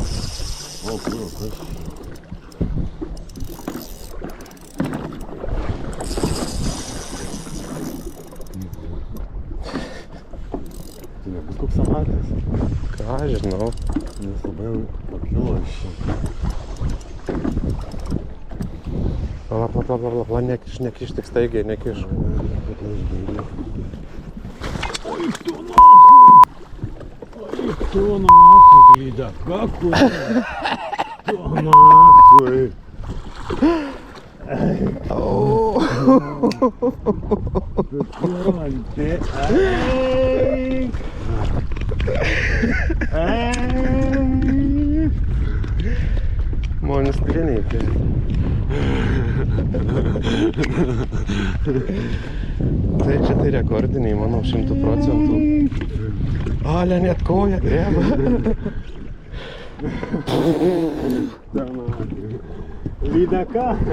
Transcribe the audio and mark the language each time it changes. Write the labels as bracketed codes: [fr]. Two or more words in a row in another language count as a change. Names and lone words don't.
[lt] O, kur, kas? Tai nebus koks amatas? Ką žinau. Jis labai pakilo iš čia. Pala, nekiš tik staigiai, nekiš. [ru] Ой, кто нахуй, Лида, какой? Кто нахуй? Ты Можно стрелять, [lt] Tai čia tai rekordiniai, manau, 100%. Ale, net koja dreba. Lydeką?